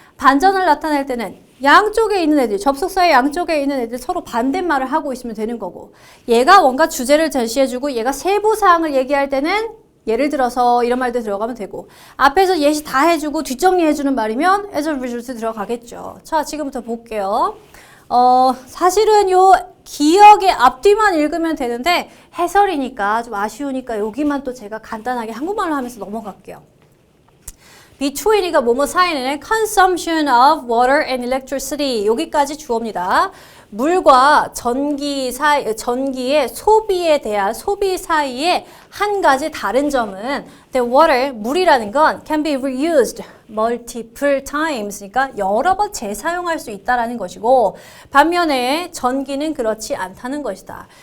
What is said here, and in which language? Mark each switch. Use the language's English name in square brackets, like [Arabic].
[Korean] 반전을 나타낼 때는 양쪽에 있는 애들, 접속사의 양쪽에 있는 애들 서로 반대말을 하고 있으면 되는 거고, 얘가 뭔가 주제를 제시해주고 얘가 세부사항을 얘기할 때는 예를 들어서 이런 말들 들어가면 되고, 앞에서 예시 다 해주고 뒷정리해주는 말이면 as a result 들어가겠죠. 자, 지금부터 볼게요. 사실은 요 기억의 앞뒤만 읽으면 되는데 해설이니까 좀 아쉬우니까 여기만 또 제가 간단하게 한국말로 하면서 넘어갈게요. [English] between이가 [Korean] 뭐뭐 사이에는 [English] consumption of water and electricity [Korean] 여기까지 주어입니다. 물과 전기의 소비에 대한 소비 사이에 한 가지 다른 점은 the water, 물이라는 건 [English] can be reused multiple times. [Korean] 그러니까 여러 번 재사용할 수 있다라는 것이고 반면에 전기는 그렇지 않다는 것이다.